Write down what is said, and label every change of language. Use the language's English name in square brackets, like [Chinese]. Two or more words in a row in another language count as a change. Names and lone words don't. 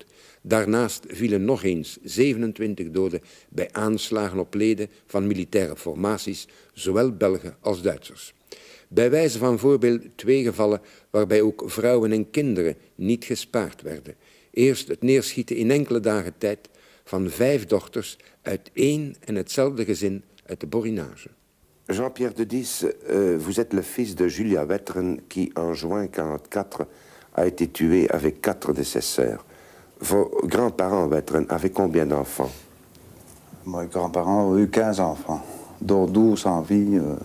[Dutch] Daarnaast vielen nog eens 27 doden bij aanslagen op leden van militaire formaties, zowel Belgen als Duitsers. Bij wijze van voorbeeld 2 gevallen waarbij ook vrouwen en kinderen niet gespaard werden. Eerst het neerschieten in enkele dagen tijd van 5 dochters uit één en hetzelfde gezin uit de Borinage. [French] Jean-Pierre de Dis, vous êtes le fils de Julia Wetteren qui, en juin 1944, a été tué avec 4 de ses sœurs. Vos grands-parents Wetteren avaient combien d'enfants? Mes grands-parents ont eu 15 enfants, dont 12 en vie.